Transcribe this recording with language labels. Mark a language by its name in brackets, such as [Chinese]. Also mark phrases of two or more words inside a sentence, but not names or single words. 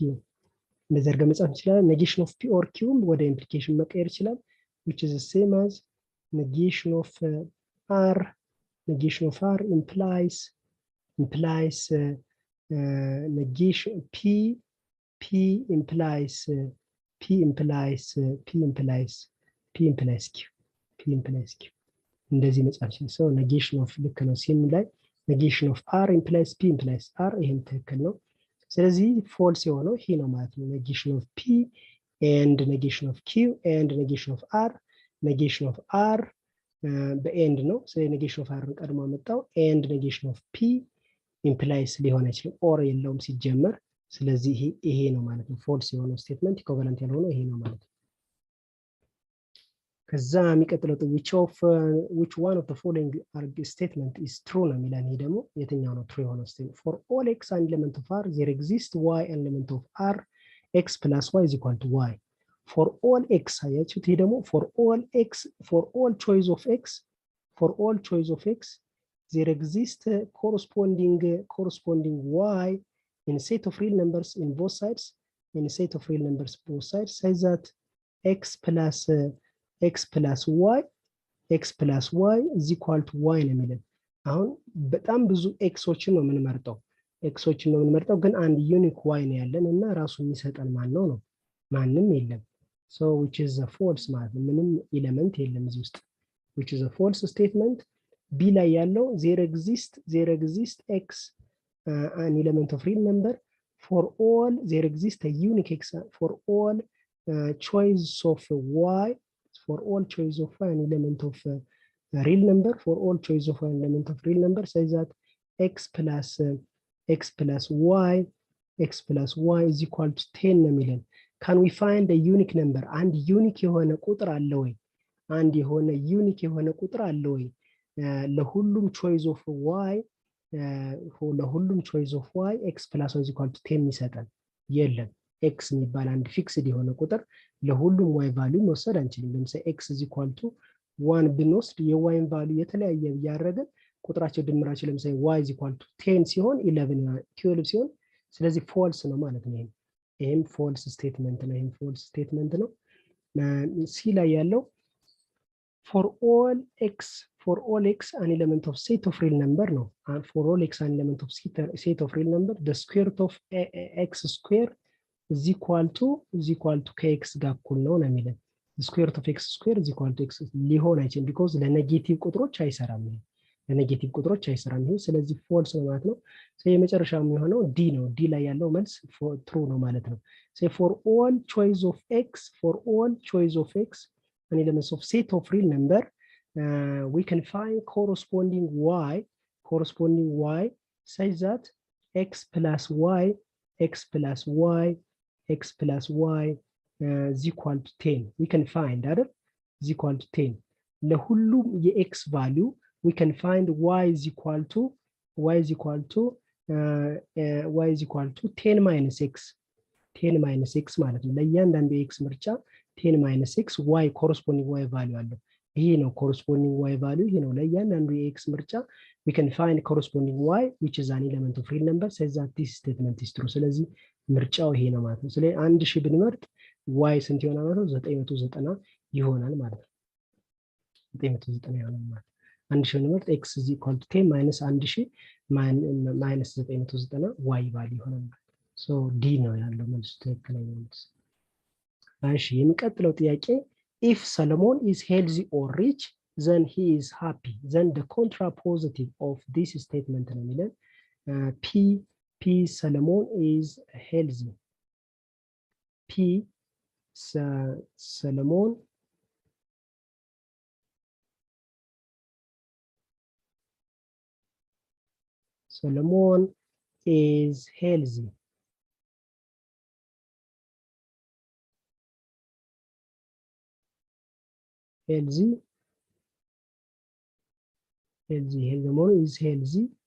[Amharic] እንደዚህ አድርገን መጻፍ እንችላለን [English] negation of P or Q ወደ implication [Amharic] መቀየር ይችላል [English] which is the same as negation of R implies negation P implies Q [Amharic] እንደዚህ መጻፍ ይችላል [English] so negation of [Amharic] ልክ ነው ሲም ላይ [English] negation of R implies P implies [Amharic] R ይሄም ትክክል ነው ስለዚህ false የሆነው ይሄ ነው ማለት ነው [English] negation of P and negation of Q and negation of R [Amharic] በኤንድ ነው ስለዚህ [English] negation of R [Amharic] ቀድሞ መጣው [English] and negation of P implies [Amharic] ሊሆን አይችልም or የለውም ሲጀመር ስለዚህ ይሄ ነው ማለት ነው false የሆነው [English] statement equivalent [Amharic] ያልሆነው ይሄ ነው ማለት ነው ከዛ የሚቀጥለው [English] which one of the following statement is true [Amharic] ነው የሚለን ይሄ ደግሞ የትኛው ነው [English] true የሆነው statement for all x an element of R there exists y an element of R x plus y is equal to y for all x [Amharic] አያችሁት ይሄ ደግሞ [English] for all choice of x there exists corresponding y in a set of real numbers in both sides says that x plus y is equal to y [Amharic] ነው የሚለን አሁን በጣም ብዙ ኤክሶችን ነው የምንመርጠው ግን አንድ ዩኒክ y ነው ያለን እና ራሱ የሚሰጠን ማን ነው ማንም የለም [English] so which is a false [Amharic] ማለት ነው ምንም ኤሌመንት የለም እዚህ ውስጥ [English] which is a false statement b [Amharic] ላይ ያለው [English] there exists x an element of real number for all there exists a unique x for all choice of y for all choice of an element of real number for all choice of an element of real number says that x plus y is equal to 10 [Amharic] ነው የሚለን [English] can we find a unique number [Amharic] አንድ ዩኒክ የሆነ ቁጥር አለ ወይ ለሁሉም [English] choice of y x plus y is equal to 10 [Amharic] ይሰጣል የለም x የሚባል አንድ ፊክስድ የሆነ ቁጥር ለሁሉም y ቫልዩ መውሰድ አንችልም ለምሳሌ [English] x is equal to 1 [Amharic] ብንወስድ የy ቫልዩ የተለያየ ያደረገ ቁጥራቸው ድምራቸው ለምሳሌ [English] y is equal to 10 [Amharic] ሲሆን 11 12 ሲሆን ስለዚህ false ነው ማለት ነው ይሄም [English] false statement [Amharic] ነው ሲ ላይ ያለው [English] for all x an element of set of real number ነው for all x an element of set of real number the square root of x square is equal to kx [Amharic] ጋር እኩል ነው የሚለን [English] the square root of x square is equal to x [Amharic] ሊሆን አይችልም because ለኔጌቲቭ ቁጥሮች አይሰራም ለኔጌቲቭ ቁጥሮች አይሰራም ይሄ ስለዚህ ፎልስ ነው ማለት ነው የመጨረሻው የሚሆነው ዲ ነው ዲ ላይ ያለው መልስ ትሩ ነው ማለት ነው [English] for all choice of and elements of set of real number we can find corresponding y such that x plus y is equal to 10 we can find that is equal to 10 ለሁሉም የx value we can find y is equal to 10 minus x 10 minus x [Amharic] ማለት ነው ለእያንዳንዱ የx ምርጫ [English] 10 minus x y corresponding y value [Amharic] አለው ይሄ ነው [English] corresponding y value [Amharic] ይሄ ነው ለእያንዳንዱ የx ምርጫ [English] we can find corresponding y which is an element of real number says that this statement is [Amharic] true ስለዚህ ምርጫው ይሄ ነው ማለት ነው ስለዚህ 1000 ብንመርጥ y ስንት ይሆናል ማለት ነው 990 ይሆናል ማለት ነው 990 ይሆናል ማለት ነው [English] 1000 ብንመርጥ x is equal to 10 minus 1000 minus 990 y value [Amharic] ይሆናል ማለት ነው [English] so d [Amharic] ነው ያለው መልስ ትክክለኛ መልስ እሺ የሚቀጥለው ጥያቄ [English] if Solomon is healthy or rich then he is happy then the contrapositive of this statement [Amharic] ነው የሚለን [English] p Solomon is healthy p Solomon is healthy Solomon is healthy